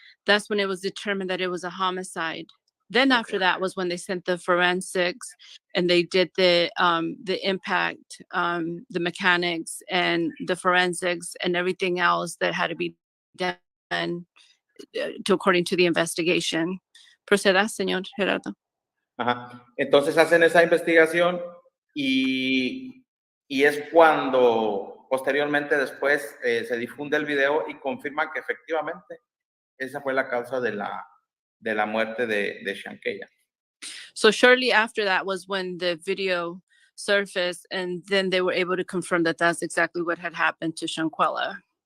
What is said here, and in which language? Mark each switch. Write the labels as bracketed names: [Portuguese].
[English] That's when it was determined that it was a homicide. Then after that was when they sent the forensics and they did the impact, the mechanics and the forensics and everything else that had to be done according to the investigation. [Spanish] Proceda, señor Gerardo. Ajá. Entonces hacen esa investigación y es cuando posteriormente después se difunde el video y confirman que efectivamente esa fue la causa de la muerte de Shanquella. [English] So shortly after that was when the video surfaced, and then they were able to confirm that that's exactly what had happened to Shanquella.